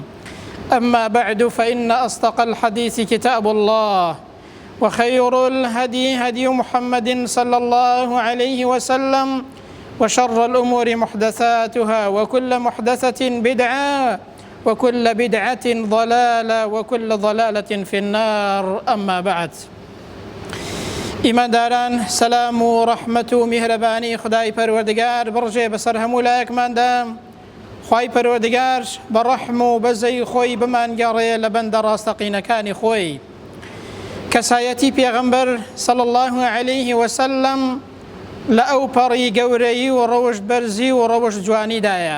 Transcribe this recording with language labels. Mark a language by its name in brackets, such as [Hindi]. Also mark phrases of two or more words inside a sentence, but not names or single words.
[Arabic] أما بعد، فإن أصدق الحديث كتاب الله، وخير الهدي هدي محمد صلى الله عليه وسلم، وشر الأمور محدثاتها، وكل محدثة بدعة، وكل بدعة ضلالة، وكل ضلالة في النار. أما بعد، [Central Kurdish] ئیمانداران، سەلام و ڕەحمەت و میهرەبانی خدای پەروەردگار بڕژێ بەسەر هەموو لایەکماندا. خوای پەروەردگار بە ڕەحم و بەزەی خۆی بمانگەڕێ لە بەندە ڕاستەقینەکانی خۆی. کەسایەتی پێغەمبەر [Arabic] صلی الله عليه وسلم [Central Kurdish] لە ئەو پەڕی گەورەیی و ڕەوشت بەرزی و ڕەوشت جوانیدایە.